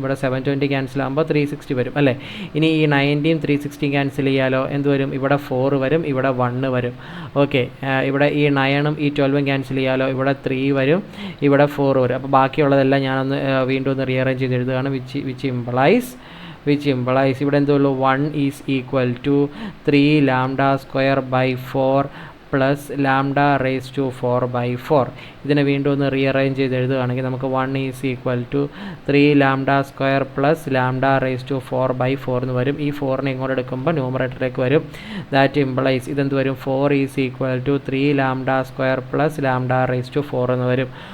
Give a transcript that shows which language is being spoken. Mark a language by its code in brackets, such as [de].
[ml] ഇവിടെ 720 ക്യാൻസൽ ആകുമ്പോൾ 360 വരും അല്ലേ. ഇനി ഈ 90യും 360 ക്യാൻസൽ ചെയ്യാലോ, എന്ത് വരും, ഇവിടെ 4 വരും, ഇവിടെ 1 വരും. ഓക്കെ, ഇവിടെ ഈ 9ഉം ഈ 12ഉം ക്യാൻസൽ ചെയ്യാലോ, ഇവിടെ 3 വരും, ഇവിടെ 4 വരും. അപ്പോൾ ബാക്കിയുള്ളതെല്ലാം ഞാനൊന്ന് വീണ്ടും ഒന്ന് റീഅറേഞ്ച് ചെയ്ത് എഴുതുകയാണ്. [en] which implies [ml] ഇവിടെ എന്തുള്ളൂ, [en] 1 is equal to 3 lambda square by 4 plus lambda raise to 4/4. [ml] ഇതിനെ വീണ്ടും ഒന്ന് റീഅറേഞ്ച് ചെയ്ത് എഴുതുകയാണെങ്കിൽ നമുക്ക് [en] 1 is equal to 3 lambda square plus lambda raise to 4/4 [ml] എന്ന് വരും. ഈ 4നെ ഇങ്ങോട്ട് എടുക്കുമ്പോൾ ന്യൂമറേറ്ററിലേക്ക് വരും. [en] that implies [ml] ഇതെന്ത് വരും, [en] 4 is equal to 3 lambda square plus lambda raise to 4 [ml] എന്ന് വരും.